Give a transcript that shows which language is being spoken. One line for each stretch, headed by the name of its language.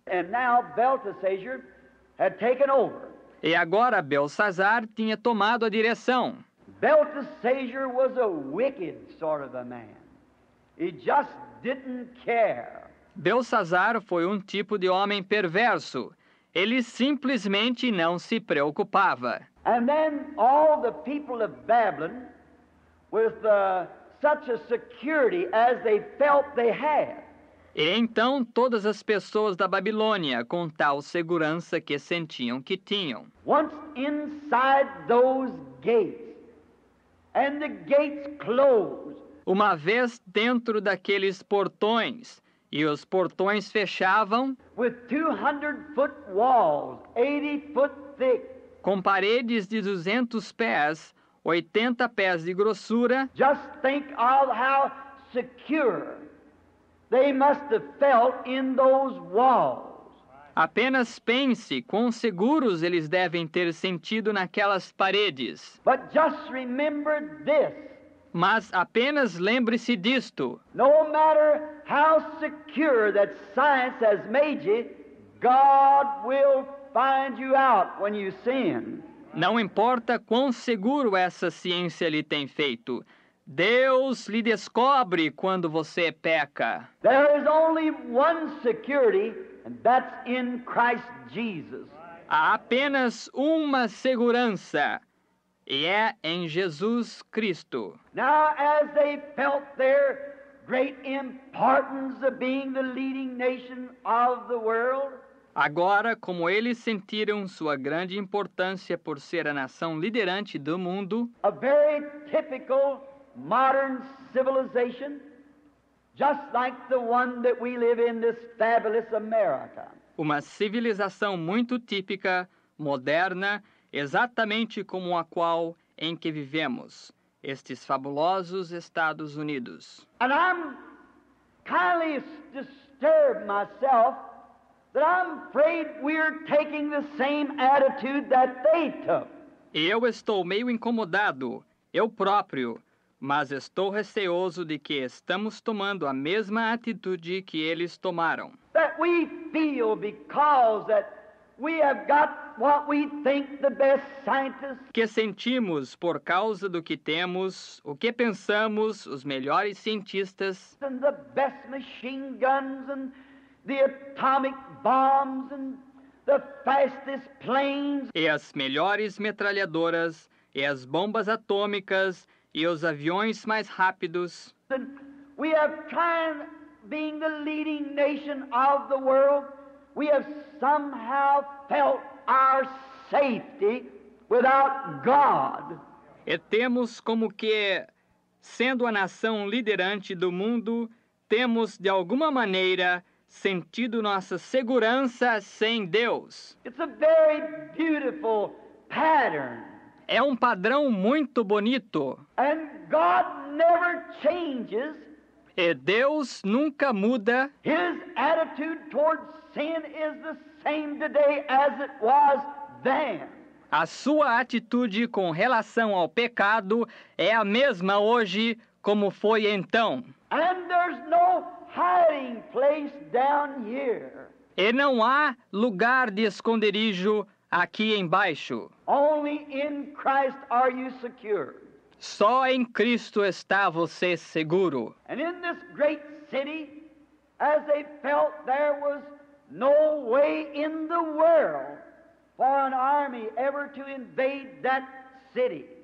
English: And now Belteshazzar had taken over.
Portuguese: E agora Belsazar tinha tomado a direção.
English: Belteshazzar was a wicked sort of a man. He just didn't care.
Portuguese: Belsazar foi um tipo de homem perverso. Ele simplesmente não se preocupava.
English: And then all the people of Babylon, with such a security as they felt they had.
Portuguese: E então todas as pessoas da Babilônia, com tal segurança que sentiam que tinham.
English: Once inside those gates, and the gates closed,
Portuguese: Uma vez dentro daqueles portões, e os portões fechavam,
English: with 200-foot walls, 80 foot thick,
Portuguese: com paredes de 200 pés, 80 pés de grossura,
English: just think of how secure they must have felt in those walls.
Portuguese: apenas pense quão seguros eles devem ter sentido naquelas paredes.
English: But just remember this.
Portuguese: Mas apenas lembre-se disto.
English: No matter how secure that science has made you, God will find you out when you sin.
Portuguese: Não importa quão seguro essa ciência lhe tem feito, Deus lhe descobre quando você peca.
English: There is only one security, and that's in Christ Jesus.
Portuguese: Há apenas uma segurança, e é em Jesus Cristo.
English: Now, as they felt their great importance of being the leading nation of the world,
Portuguese: Agora, como eles sentiram sua grande importância por ser a nação liderante do mundo,
English: a very typical modern civilization, just like the one that we live in, this fabulous America.
Portuguese: uma civilização muito típica, moderna, exatamente como a qual em que vivemos, estes fabulosos Estados Unidos.
English: And I'm kindly disturbed myself that I'm afraid we're taking the same attitude that they took.
Portuguese: E eu estou meio incomodado, eu próprio, mas estou receoso de que estamos tomando a mesma atitude que eles tomaram.
English: That we feel because that we have got what we think the best scientists,
Portuguese: Que sentimos por causa do que temos, o que pensamos, os melhores cientistas
English: and the best machine guns and the atomic bombs and the fastest planes.
Portuguese: e as melhores metralhadoras, e as bombas atômicas, e os aviões mais rápidos.
English: And we have tried being the leading nation of the world. We have somehow felt our safety without God.
Portuguese: E temos como que, sendo a nação liderante do mundo, temos de alguma maneira sentido nossa segurança sem Deus.
English: It's a very beautiful pattern.
Portuguese: É um padrão muito bonito.
English: And God never changes.
Portuguese: E Deus nunca muda.
English: His attitude towards sin is the same today as it was then.
Portuguese: A sua atitude com relação ao pecado é a mesma hoje como foi então.
English: And there's no hiding place down here.
Portuguese: E não há lugar de esconderijo aqui embaixo.
English: Only in Christ are you secure.
Portuguese: Só em Cristo está você seguro.
English: And in this great city, as they felt there was no way in the world for an army ever to invade that city.